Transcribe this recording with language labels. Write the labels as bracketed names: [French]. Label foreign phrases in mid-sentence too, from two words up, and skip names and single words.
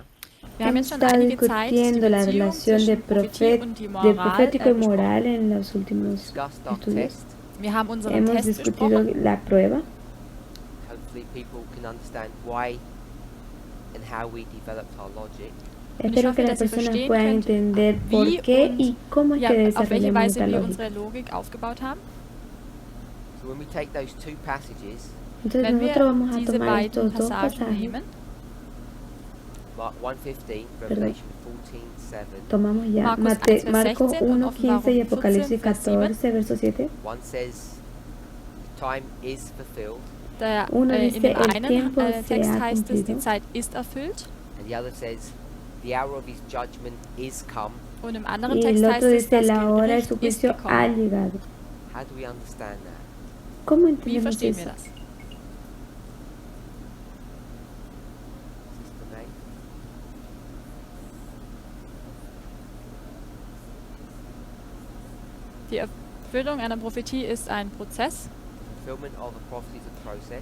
[German] Wir haben [Spanish] Hemos [German] jetzt schon [Spanish] estado [German] einige Zeit die [Spanish] discutiendo la [German] Beziehung [Spanish] relación de, [German] zwischen Prophetie und die Moral [Spanish] profético y [German] besprochen. [Spanish] moral en los [English] We've [Spanish] últimos [English] discussed our [Spanish] estudios. [English] test. [German] Wir haben unseren [Spanish] Hemos [German] Test [Spanish] discutido [German] besprochen. [Spanish] la prueba. [English] Hopefully people can understand why and how we developed our logic. [Spanish] Espero [German] hoffe, [Spanish] que las [German] dass ihr [Spanish] personas [German] verstehen [Spanish] puedan [German] könnt, [Spanish] entender por [German] wie [Spanish] qué [German] und [Spanish] y cómo es [German] ja, [Spanish] que [German] auf welche [Spanish] desarrollamos [German] Weise [Spanish] nuestra [German] wir [Spanish] lógica. [German] unsere Logik aufgebaut haben. [English] So when we take those two passages, [Spanish] Entonces [German] Wenn [Spanish] nosotros [German] wir [Spanish] vamos a [German] diese [Spanish] tomar [German] beiden [Spanish] estos dos [German] Passagen [Spanish] pasajes, [German] nehmen, [English] Mark 1:15, Revelation 14:7. [Spanish] tomamos ya [German] Markus 1, Vers [Spanish] Marcos [German] 16 und [Spanish] 1:15 y [German] Offenbarung [Spanish] Apocalipsis [German] 14, Vers 7. [Spanish] 14, verso 7. [English] One says the time is fulfilled, [Spanish] Uno [German] In [Spanish] dice, [German] dem [Spanish] el [German] einen [Spanish] tiempo [German] Text [Spanish] se ha [German] heißt es, die [Spanish] cumplido. [German] Zeit ist erfüllt. [English] and the other says the hour of his judgment is come. [German] Und im anderen [Spanish] Y [German] Text [Spanish] el [German] heißt [Spanish] otro [German] es, [Spanish] dice, [German] das [Spanish] la hora de [German] Gericht [Spanish] su [German] ist [Spanish] juicio ha [German] gekommen. [Spanish] llegado. [English] How do we understand that? [Spanish] ¿Cómo [German] Wie [Spanish] entendemos [German] verstehen [Spanish] eso? [German] wir das? [English] Sister May? [German] Die Erfüllung einer Prophetie ist ein Prozess. [English] Fulfillment of a prophecy is a process.